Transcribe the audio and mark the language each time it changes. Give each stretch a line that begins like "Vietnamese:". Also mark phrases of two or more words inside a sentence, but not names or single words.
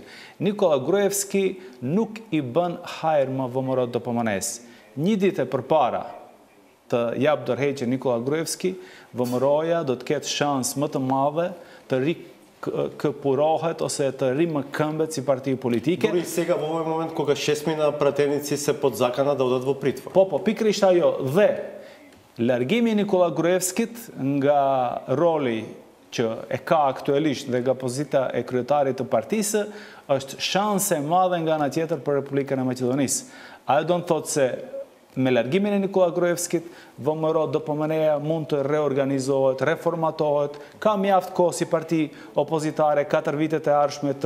Albanian: Nikola Gruevski nuk i bën hajër më ВМРО-DPMN-s. Një ditë përpara të jap dorëheqjen Nikola Gruevski, ВМРО-ja do të ketë shans më të madhe të këpurohet ose të rimëkëmbet si parti politike.
Macedonian: Дори сега во овој момент кога 6 пратеници се под закана да одат во притвор.
Albanian: Po, pikërisht ajo. Dhe largimi i Nikola Gruevskit nga roli që e ka aktualisht dhe nga pozita e kryetarit të partisë është shanse e madhe nga ana tjetër për Republikën e Maqedonisë. Ajo do të thotë se me largimin e Nikola Gruevskit, VMRO DPMNE-ja mund të reorganizohet, reformatohet, ka mjaft kohë si parti opozitare 4 vitet e ardhshme të